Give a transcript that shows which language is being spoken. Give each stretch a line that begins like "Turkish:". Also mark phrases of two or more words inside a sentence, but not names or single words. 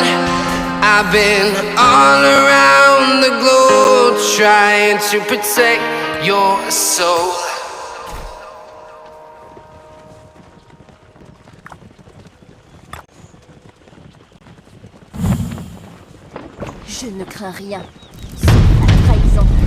English: I've been all around the globe, trying to protect your soul.
French: Je ne crains rien, sauf la trahison.